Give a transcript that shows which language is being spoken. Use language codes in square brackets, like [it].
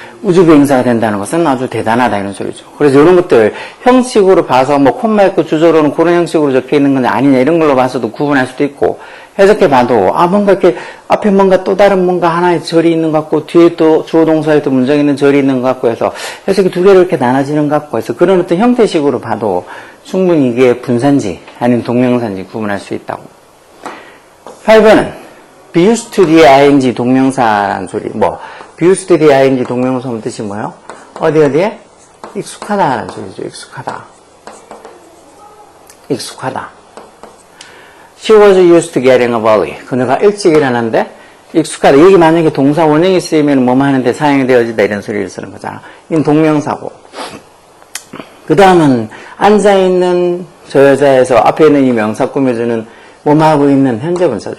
[ko] 우주 비행사가 된다는 것은 아주 대단하다 이런 소리죠. 그래서 이런 것들 형식으로 봐서 뭐 콤마 있고 주저로는 그런 형식으로 적혀 있는 건 아니냐 이런 걸로 봐서도 구분할 수도 있고 해석해 봐도 뭔가 이렇게 앞에 뭔가 또 다른 뭔가 하나의 절이 있는 것 같고 뒤에 또 주어 동사에 또 문장에 있는 절이 있는 것 같고 해서 해석이 두 개로 이렇게 나눠지는 것 같고 해서 그런 어떤 형태식으로 봐도 충분히 이게 분사인지 아니면 동명사인지 구분할 수 있다고. 8번은 [en] be used to the ing [ko] 동명사라는 소리. [en] be used to the ing [ko] 동명사 하면 뜻이 뭐예요? 어디에? 익숙하다라는 소리죠. 익숙하다. [en] She was used to getting up early. [ko] 그녀가 일찍 일어났는데 익숙하다. 여기 만약에 동사 원형이 쓰이면 뭐뭐 하는데 사용이 되어진다 이런 소리를 쓰는 거잖아. 이건 동명사고. 그 다음은 앉아있는 저 여자에서 앞에 있는 이 명사 꾸며주는 뭐뭐 하고 있는 현재분사죠.